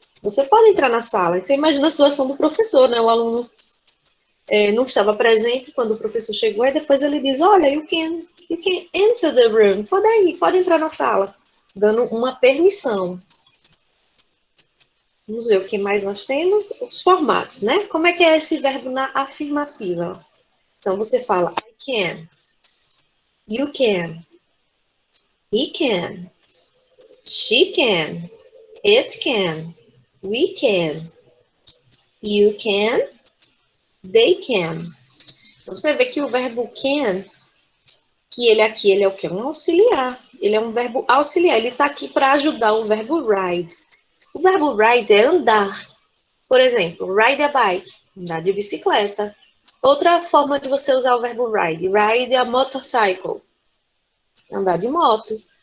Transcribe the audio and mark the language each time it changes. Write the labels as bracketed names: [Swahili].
[Portuguese] Você pode entrar na sala. Você imagina a situação do professor, né? O aluno não estava presente quando o professor chegou, e depois ele diz, olha, [English] you can enter the room. [Portuguese] Pode entrar na sala, dando uma permissão. Vamos ver o que mais nós temos. Os formatos, né? Como é que é esse verbo na afirmativa? Então, você fala, [English] I can, you can, he can, she can, it can, we can, you can, they can. [Portuguese] Então, você vê que o verbo can, que ele aqui, ele é o quê? Um auxiliar. Ele é um verbo auxiliar. Ele está aqui para ajudar o verbo ride. O verbo ride é andar. Por exemplo, ride a bike, andar de bicicleta. Outra forma de você usar o verbo ride a motorcycle, andar de moto.